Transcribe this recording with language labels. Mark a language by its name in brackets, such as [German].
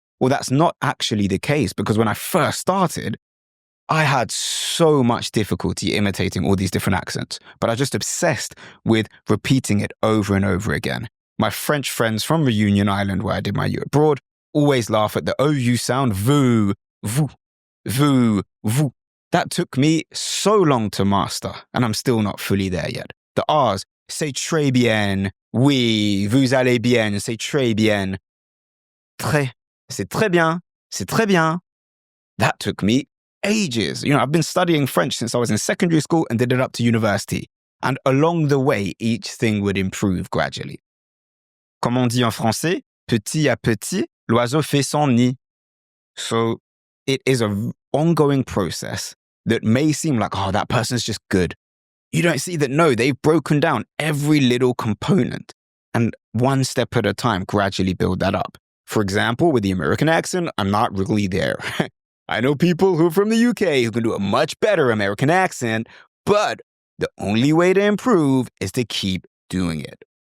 [English] Well, that's not actually the case, because when I first started, I had so much difficulty imitating all these different accents, but I just obsessed with repeating it over and over again. My French friends from Reunion Island, where I did my year abroad, always laugh at the OU sound, [French] vous, vous, vous, vous. [English] That took me so long to master, and I'm still not fully there yet. The R's, [French] c'est très bien, oui, vous allez bien, c'est très bien. Très, c'est très bien, c'est très bien. [English] That took me ages. You know, I've been studying French since I was in secondary school and did it up to university. And along the way, each thing would improve gradually. [French] Comme on dit en français, petit à petit, l'oiseau fait son nid. [English] So it is an ongoing process that may seem like, oh, that person's just good. You don't see that, no, they've broken down every little component and one step at a time gradually build that up. For example, with the American accent, I'm not really there. I know people who are from the UK who can do a much better American accent, but the only way to improve is to keep doing it.